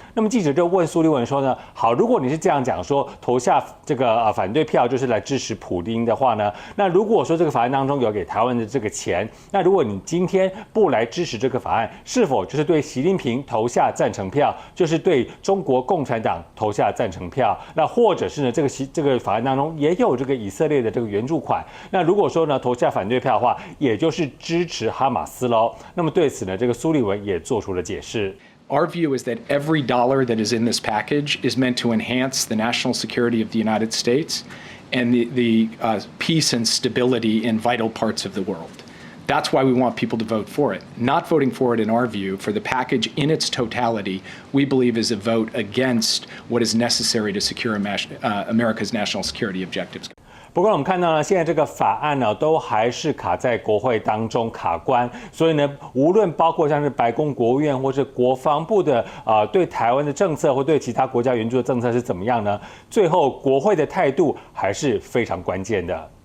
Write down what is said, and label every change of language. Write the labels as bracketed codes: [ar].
[zh] 那么记者就问苏立文说呢，好，如果你是这样讲说投下这个反对票就是来支持普丁的话呢，那如果说这个法案当中有给台湾的这个钱，那如果你今天不来支持这个法案，是否就是对习近平投下赞成票，就是对中国共产党投下赞成票？那或者是呢，这个法案当中也有这个以色列的这个援助款，那如果说呢投下反对票的话，也就是支持哈马斯喽。那么对此呢，这个苏立文也做出了解释。 [en] Our view is that every dollar that is in this package is meant to enhance the national security of the United States and the peace and stability in vital parts of the world. That's why we want people to vote for it. Not voting for it, in our view, for the package in its totality, we believe is a vote against what is necessary to secure America's national security objectives. [zh] 不过我们看到呢，现在这个法案呢，都还是卡在国会当中卡关，所以呢，无论包括像是白宫、国务院或是国防部的对台湾的政策，或对其他国家援助的政策是怎么样呢？最后国会的态度还是非常关键的。